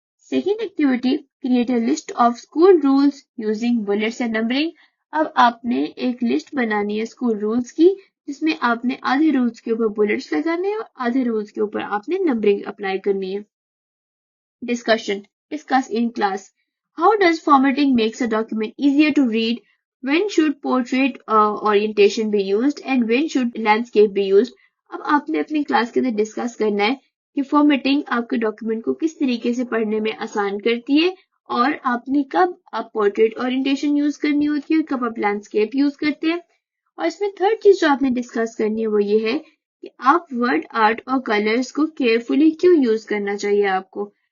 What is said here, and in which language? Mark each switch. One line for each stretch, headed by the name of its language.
English: Second activity, create a list of school rules using bullets and numbering.
Urdu: اب آپ نے ایک لسٹ بنانی ہے اسکول رولز کی جس میں آپ نے آدھے رولز کے اوپر بلیٹس لگانے ہیں اور آدھے رولز کے اوپر آپ نے نمبرنگ اپلائی کرنی ہے.
English: Discussion. Discuss in class. How does formatting makes a document easier to read? When should portrait orientation be used and when should landscape be used?
Urdu: اب آپ نے اپنی کلاس کے اندر ڈسکس کرنا ہے کہ فارمیٹنگ آپ کے ڈاکیومنٹ کو کس طریقے سے پڑھنے میں آسان کرتی ہے اور آپ نے کب آپ پورٹریٹ اورینٹیشن یوز کرنی ہوتی ہے اور کب آپ لینڈسکیپ یوز کرتے ہیں. اور اس میں تھرڈ چیز جو آپ نے ڈسکس کرنی ہے وہ یہ ہے کہ آپ ورڈ آرٹ اور کلرز کو کیئرفلی کیوں یوز کرنا چاہیے آپ کو.